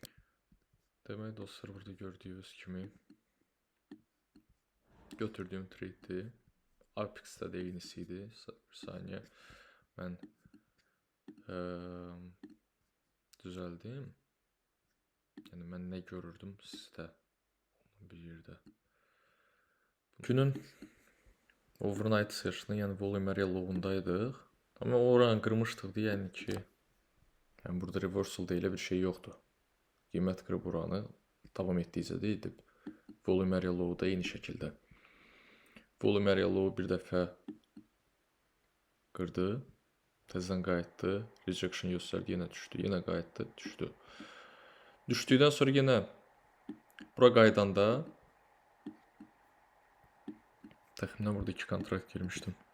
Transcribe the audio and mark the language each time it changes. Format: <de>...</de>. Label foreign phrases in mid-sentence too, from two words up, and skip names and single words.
<az>Demək dostlar, burada gördüyünüz kimi götürdüyüm trade'dir. Apex-də də eynisi idi. Bir saniyə. Mən düzəldim. Yəni mən nə görürdüm sizdə bir yerdə. Günün</az> <en>overnight session-ı,</en> <az>yəni</az> <en>volume area low-undaydıq.</en> <az>Amma oranı qırmışdıq deyə, yəni ki, yəni burada reversal deyilə bir şey yoxdur. Qiymət qırıb oranı davam etdiyicə deyildi.</az> <en>Volume area low-da</en> <az>eyni şəkildə.</az> <en>Volume area low</en> <az>bir dəfə qırdı, təzədən qayıtdı, rejection göstərdi, yenə düşdü, yenə qayıtdı, düşdü. Düşdükdən sonra yenə bura qaydanda təxminən burada 2 kontrakt girmişdim.</az>